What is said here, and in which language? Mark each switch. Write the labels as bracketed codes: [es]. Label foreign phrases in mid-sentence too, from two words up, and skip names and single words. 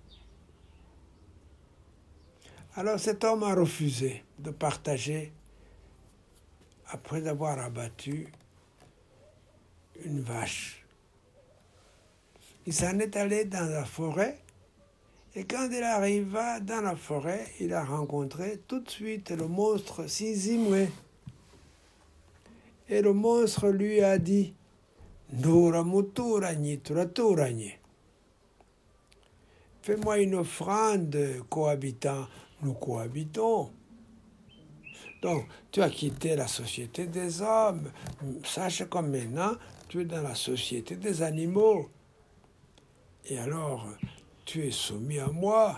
[fr] Alors cet homme a refusé de partager après avoir abattu une vache. Il s'en est allé dans la forêt et quand il arriva dans la forêt, il a rencontré tout de suite le monstre Sizimwe. Et le monstre lui a dit « [rw] Ndura muturanye turaturanye. [fr] Fais-moi une offrande, cohabitant, nous cohabitons. » Donc, tu as quitté la société des hommes. Sache que maintenant, tu es dans la société des animaux. Et alors, tu es soumis à moi.